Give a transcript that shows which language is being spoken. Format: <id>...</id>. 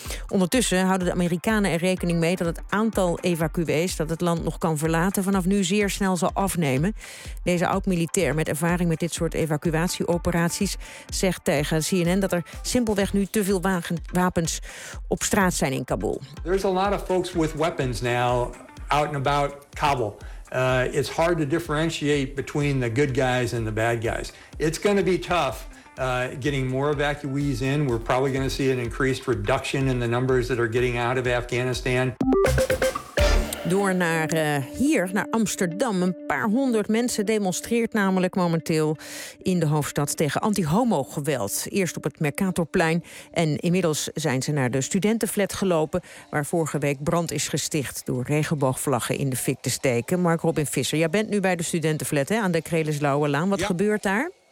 <nl>Ondertussen houden de Amerikanen er rekening mee dat het aantal evacuees dat het land nog kan verlaten vanaf nu zeer snel zal afnemen. Deze oud-militair met ervaring met dit soort evacuatieoperaties zegt tegen CNN dat er simpel weg nu te veel wapens op straat zijn in Kabul.</nl> <en>There's a lot of folks with weapons now out and about Kabul. It's hard to differentiate between the good guys and the bad guys. It's going to be tough getting more evacuees in. We're probably going to see an increased reduction in the numbers that are getting out of Afghanistan.</en> <nl>Door naar hier, naar Amsterdam. Een paar honderd mensen demonstreert namelijk momenteel in de hoofdstad tegen anti-homo-geweld. Eerst op het Mercatorplein en inmiddels zijn ze naar de studentenflat gelopen, waar vorige week brand is gesticht door regenboogvlaggen in de fik te steken. Mark-Robin Visser, jij bent nu bij de studentenflat, hè, aan de Krelislauwe Laan. Wat gebeurt daar?</nl>